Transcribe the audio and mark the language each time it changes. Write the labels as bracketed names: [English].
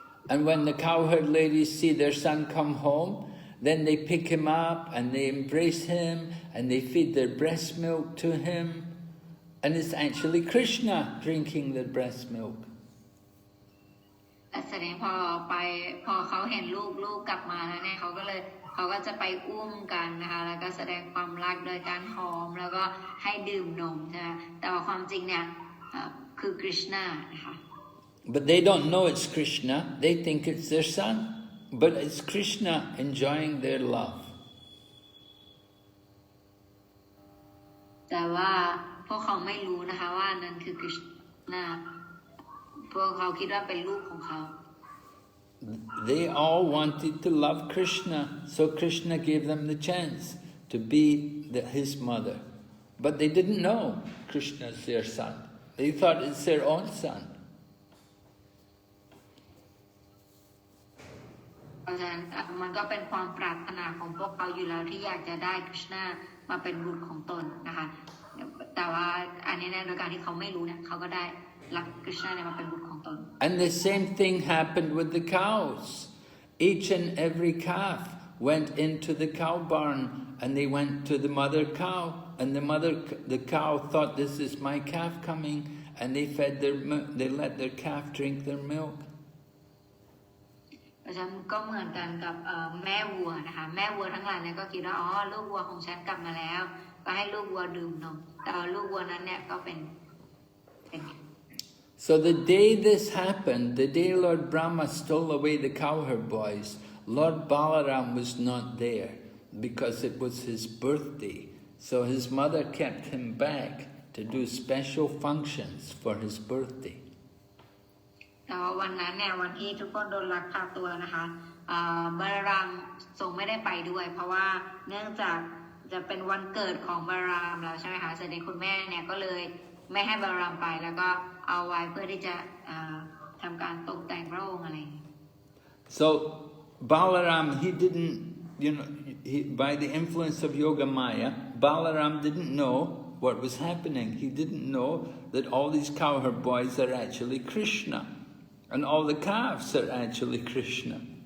[English] And when the cowherd ladies see their son come home, then they pick him up and they embrace him and they feed their breast milk to him. And it's actually Krishna drinking the breast milk. [Thai] แต่แสดงพอเขาเห็นลูกกลับมาแล้วเนี่ยเขาก็จะไปอุ้มกันนะคะแล้วก็แสดงความรักโดยการหอมแล้วก็ให้ดื่มนมใช่ไหมแต่ว่าความจริงเนี่ยคือคริชนานะคะ [English] But they don't know it's Krishna. They think it's their son. But it's Krishna enjoying their love. [Thai] แต่ว่าพวกเขาไม่รู้นะคะว่านั่นคือคริชนาพวกเขาคิดว่าเป็นลูกของเขา [English] They all wanted to love Krishna, so Krishna gave them the chance to be his mother. But they didn't know Krishna's their son. They thought it's their own son. [Thai] เพราะฉะนั้นมันก็เป็นความปรารถนาของพวกเขาอยู่แล้วที่อยากจะได้คริชนามาเป็นบุตรของตนนะคะแต่ว่าอันนี้เนี่ยโดยการที่เขาไม่รู้เนี่ยเขาก็ได้รับคริชนาเนี่ยมาเป็นบุตรของตน [English] And the same thing happened with the cows. Each and every calf went into the cow barn and they went to the mother cow. And the cow thought, this is my calf coming. And they let their calf drink their milk. [Thai] เพราะฉะนั้นก็เหมือนกันกับแม่วัวนะคะแม่วัวทั้งหลายเนี่ยก็คิดว่าลูกวัวของฉันกลับมาแล้วก็ให้ลูกวัวดื่มนมแต่ลูกวัวนั้นเนี่ยก็เป็น [English] So the day this happened, the day Lord Brahmā stole away the cowherd boys, Lord Balaram was not there because it was his birthday. So his mother kept him back to do special functions for his birthday. [Thai] แต่ว่าวันนั้นเนี่ยวันที่ทุกคนโดนลักพาตัวนะคะบาลามทรงไม่ได้ไปด้วยเพราะว่าเนื่องจากจะเป็นวันเกิดของบาลามแล้วใช่ไหมคะเสด็จคุณแม่เนี่ยก็เลยไม่ให้บาลามไปแล้วก็เอาไว้เพื่อที่จะทำการตกแต่งพระองค์อะไร [English] So Balaram, he didn't, by the influence of Yoga Maya, Balaram didn't know what was happening. He didn't know that all these cowherd boys are actually Krishna. And all the calves are actually Krishna.